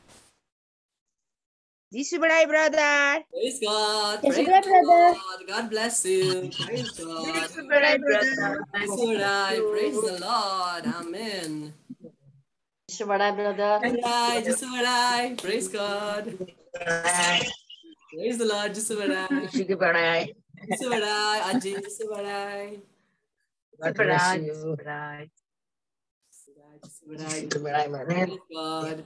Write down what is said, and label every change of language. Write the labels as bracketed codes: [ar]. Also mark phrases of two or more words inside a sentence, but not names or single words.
[brx] जिसु बढ़ाई ब्रदर। [en] Praise God. [brx] जिसु [en] Praise [brx] बढ़ाई ब्रदर। [en] God. God bless you. Praise God. [brx] जिसु बढ़ाई ब्रदर। जिसु बढ़ाई. [en] Praise the Lord. Amen. [brx] जिसु बढ़ाई ब्रदर। जिसु बढ़ाई. [en] Praise God. Praise the Lord. [brx] जिसु बढ़ाई. जिसु बढ़ाई. जिसु बढ़ाई. अजी जिसु बढ़ाई. [en] God bless you. Praise God.